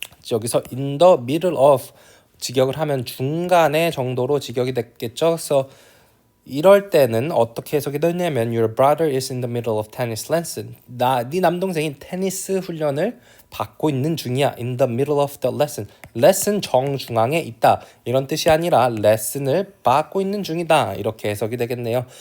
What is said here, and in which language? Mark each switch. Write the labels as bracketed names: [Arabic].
[Korean] 여기서 in the middle of 직역을 하면 중간에 정도로 직역이 됐겠죠. 그래서 이럴 때는 어떻게 해석이 되냐면 [English] your brother is in the middle of tennis lesson. [Korean] 네 남동생이 테니스 훈련을 받고 있는 중이야. [English] In the middle of the lesson. [Korean] 레슨 정중앙에 있다. 이런 뜻이 아니라 레슨을 받고 있는 중이다. 이렇게 해석이 되겠네요.